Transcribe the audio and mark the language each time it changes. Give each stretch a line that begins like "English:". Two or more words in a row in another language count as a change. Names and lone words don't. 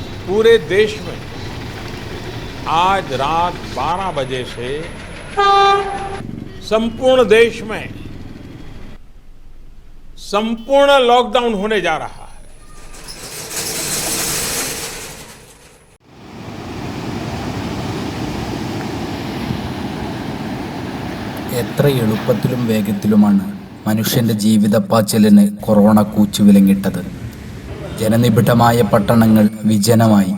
Hindi: पूरे देश में आज रात 12 बजे से संपूर्ण देश में संपूर्ण लॉकडाउन होने जा रहा है।
Malayalam: എത്ര എളുപ്പത്തിലും വേഗത്തിലുമാണ് മനുഷ്യന്റെ ജീവിതപ്പാച്ചിലിന് കൊറോണ കൂച്ചുവിലങ്ങിട്ടത്. ജനനിബിഡമായ പട്ടണങ്ങൾ വിജനമായി.